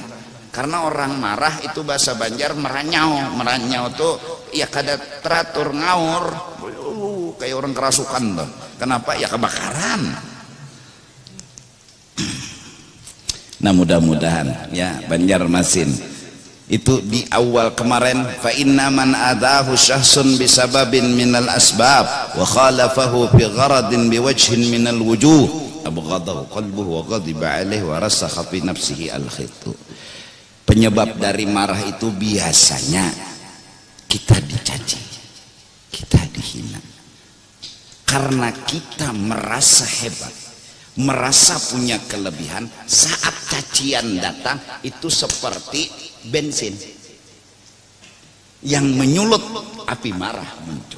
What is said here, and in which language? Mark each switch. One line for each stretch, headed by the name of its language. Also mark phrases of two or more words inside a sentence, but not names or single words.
Indonesian: Karena orang marah itu bahasa Banjar meranyau, meranyau tuh ya kada teratur, ngawur, kayak orang kerasukan tuh. Kenapa? Ya kebakaran. Nah mudah-mudahan ya Banjarmasin itu di awal kemarin,
Arabic: فإن من آذاه شخص بسبب من الأسباب وخالفه في غرض بوجه من الوجوه أبغضه قلبه وغضب عليه ورسخ في نفسه الخط.
Indonesian: Penyebab dari marah itu biasanya kita dicaci, kita dihina, karena kita merasa hebat, merasa punya kelebihan. Saat cacian datang itu seperti bensin yang menyulut, api marah muncul.